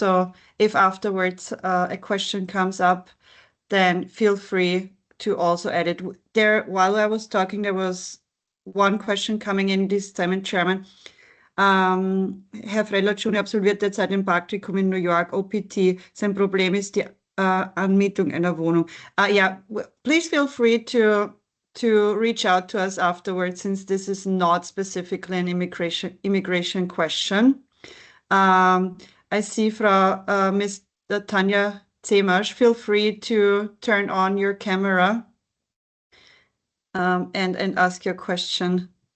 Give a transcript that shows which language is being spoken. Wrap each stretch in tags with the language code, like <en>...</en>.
<en>So if afterwards a question comes up, then feel free to also add it there. While I was talking, there was one question coming in, this time in German.</en> <de>Herr Freller Jr. absolviert derzeit ein Praktikum in New York, OPT. Sein Problem ist die Anmietung einer Wohnung.</de> <en>Yeah, please feel free to reach out to us afterwards, since this is not specifically an immigration question. I see Frau Ms. Tanja Zemasch, feel free to turn on your camera and ask your question.</en>